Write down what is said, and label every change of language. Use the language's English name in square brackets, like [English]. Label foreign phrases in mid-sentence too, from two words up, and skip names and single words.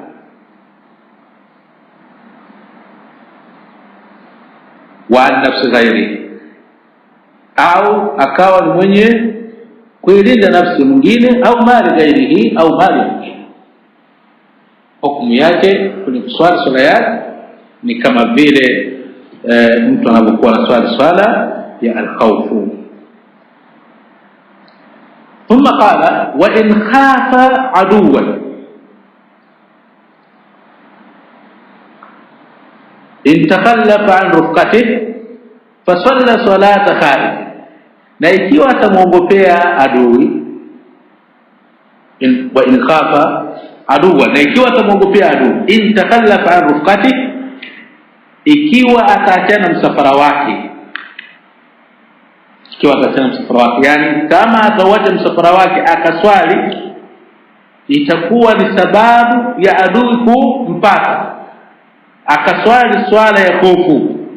[Arabic] وعن نفس غيره, [Swahili] au akawa ni mwenye kuilinda nafsi mwingine, au [Arabic] مال غيره, [Swahili] au mali mwingine. Hukumu yake kwenye kuswali swala yake ni kama vile mtu anapokuwa anaswali swala ya al-khawfu. [Arabic] ثم قال وإن خاف عدوا إن تخلف عن رفقته فصلى صلاة خائف. [Swahili] Na ikiwa atamwogopea adui, [Arabic] وإن خاف عدوا, [Swahili] na ikiwa atamwogopea adui, [Arabic] إن تخلف عن رفقته, [Swahili] ikiwa ataachana msafara wake, ikiwa ataachana msafara wake, yani kama atawacha msafara wake akaswali, itakuwa ni sababu ya adui kumpata, akaswali swala ya hofu.